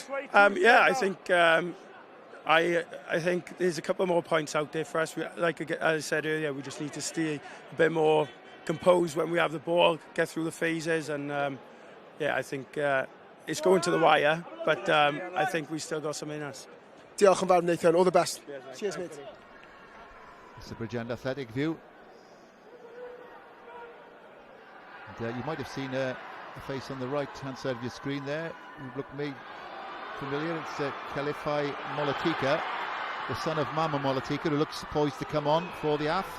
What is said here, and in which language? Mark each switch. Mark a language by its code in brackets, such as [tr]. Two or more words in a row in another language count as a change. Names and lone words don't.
[en] Yeah, I think there's a couple more points out there for us. As I said earlier, we just need to stay a bit more composed when we have the ball, get through the phases, and I think it's going to the wire, but I think we still got some in us. [cy] Diolch yn fawr, Nathan. [en] All the best. Cheers, mate. It's the Bridgend Athletic view. And, you might have seen a face on the right-hand side of your screen there. You look me familiar. It's Khalifai Molatika, the son of Mama Molatika, who looks poised to come on for the Ath.